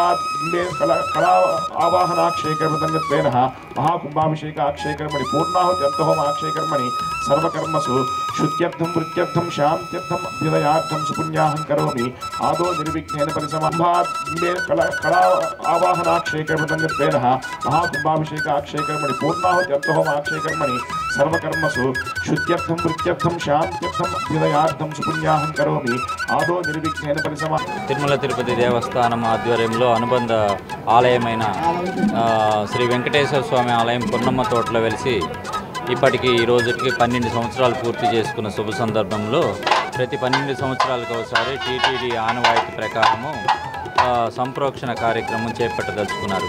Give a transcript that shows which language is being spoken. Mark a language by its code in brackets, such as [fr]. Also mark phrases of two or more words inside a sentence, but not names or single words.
[sa] कला आवाहनाक्षय कर्मतंगत्वेन महाकुंभाभिषेकाक्षय कर्मणि पूर्णाहुत्यर्थहोमाक्षय कर्मणि सर्वकर्मसु शुद्ध्यर्थं वृत्त्यर्थं शान्त्यर्थं अभ्युदयार्थं सुपुण्याहं करोमि आदौ निर्विघ्नेन परिसमानः कला आवाहनाक्षय कर्मतंगत्वेन महाकुंभाभिषेकाक्षय कर्मणि पूर्णाहुत्यर्थहोमाक्षय कर्मणि सर्वकर्मसु शुद्ध्यर्थं वृत्त्यर्थं शान्त्यर्थं अभ्युदयार्थं सुपुण्याहं करोमि आदौ निर्विघ्नेन परिसमानः। [te] తిరుమల తిరుపతి దేవస్థానం ఆధ్వర్యంలో అనుబంధ ఆలయమైన శ్రీ వెంకటేశ్వర స్వామి ఆలయం పున్నమ్మ తోటలో వెలిసి ఇప్పటికి ఈ రోజుకి 12 సంవత్సరాలు పూర్తి చేసుకున్న శుభ సందర్భంలో ప్రతి 12 సంవత్సరాలకు ఒకసారి టీటీడీ ఆనవాయితీ ప్రకారము సంప్రోక్షణ కార్యక్రమం చేపట్టదలుచుకున్నారు.